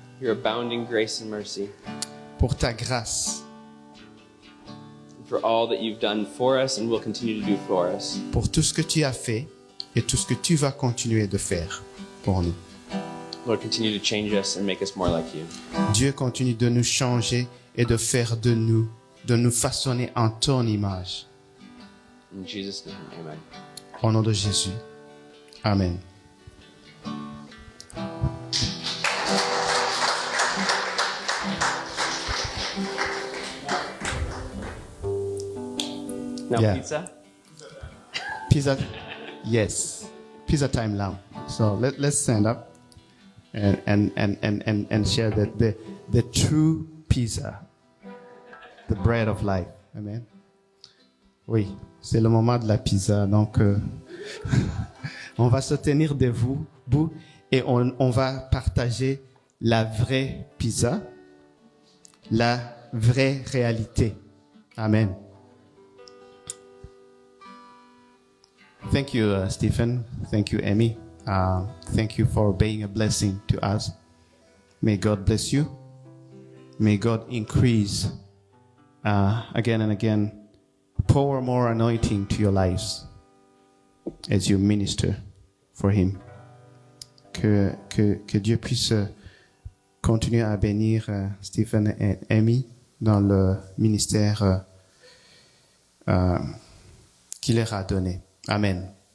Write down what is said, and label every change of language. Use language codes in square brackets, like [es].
[en] your abounding grace and mercy, [fr] pour ta grâce, [en] and for all that you've done for us and will continue to do for us. [fr] pour tout ce que tu as fait et tout ce que tu vas continuer de faire pour nous. [en] Lord, continue to change us and make us more like you. [fr] Dieu continue de nous changer et de faire de nous façonner en ton image. [en] In Jesus' name, amen. [fr] Au nom de Jésus. Amen. [en] Now Yeah. pizza? Pizza, yes. Pizza time now. So let's stand up and share the true pizza, the bread of life. Amen. [fr] Oui, c'est le moment de la pizza. Donc, on va se tenir debout et on va partager la vraie pizza, la vraie réalité. Amen. [en] Thank you, Stephen. Thank you, Emmy. Thank you for being a blessing to us. May God bless you. May God increase again and again, pour more anointing to your lives as you minister for Him. [fr] Que Dieu puisse continuer à bénir Stephen et Emmy dans le ministère qu'il leur a donné. Amen.